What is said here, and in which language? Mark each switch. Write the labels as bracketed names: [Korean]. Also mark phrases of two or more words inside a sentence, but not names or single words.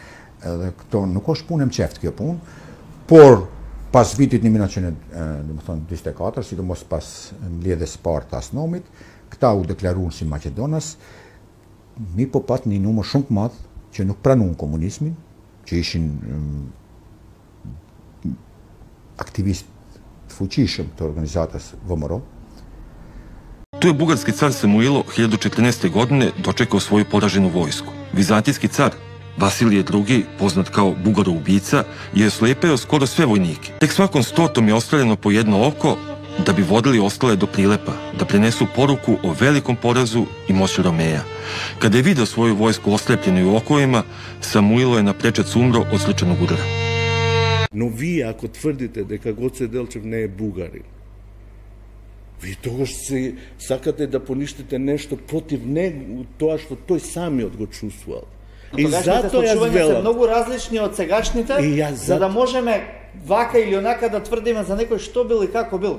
[Albanian] Edhe këto nuk është punë mqeft kjo punë, por pas vitit 1924, sidomos pas mbledhjes së parë të Asnomit, këta u deklaruan si Maqedonas, mi po pat një numër shumë të madh që nuk pranuan komunizmin, që ishin aktivistë të fuqishëm të organizatës ВМРО. [Serbian] Tu je bugarski car Samuilo 1014. godine dočekao svoju poraženu vojsku. Vizantijski car Vasilije II, poznat kao Bugaro-ubica, je oslepeo skoro sve vojnike. Tek svakom 100. je ostavljeno po jedno oko da bi vodili ostale do Prilepa, da prenesu poruku o velikom porazu i moći Romeja. Kada je video svoju vojsku oslepljenu u okovima, Samuilo je na prečac umro od srčanog udara. [Macedonian] Но вие, ако тврдите дека Гоце Делчев не е бугарин, вие тогаш сакате да поништите нешто против него, тоа што тој самиот го чувствувал. И тогашните случувања се многу различни од сегашните, за да можеме вака или онака да тврдиме за некој што бил и како бил.